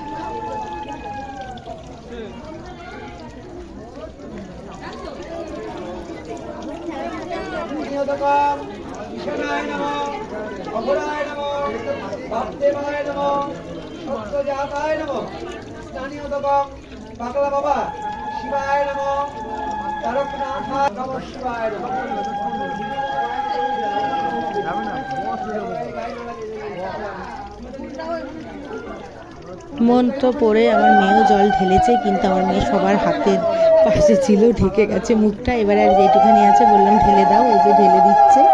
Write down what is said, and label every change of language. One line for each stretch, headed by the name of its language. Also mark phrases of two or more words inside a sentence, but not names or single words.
Sanskrit: ঈশানায় নমঃ অঘোরায় নমঃ বামদেবায় নমঃ সত্যজাতায় নমঃ স্নানীয় দকম
Bangla: পাগলা বাবা
Sanskrit: শিবায় নমঃ তারকনাথায় নমঃ শিবায় নমঃ।
Bangla: মন্ত্র পড়ে আমার মেয়েও জল ঢেলেছে, কিন্তু আমার মেয়ে সবার হাতের পাশে ছিল, ঢেকে গেছে মুখটা। এবারে আর যেটুখানি আছে বললাম ঢেলে দাও, এই যে ঢেলে দিচ্ছে।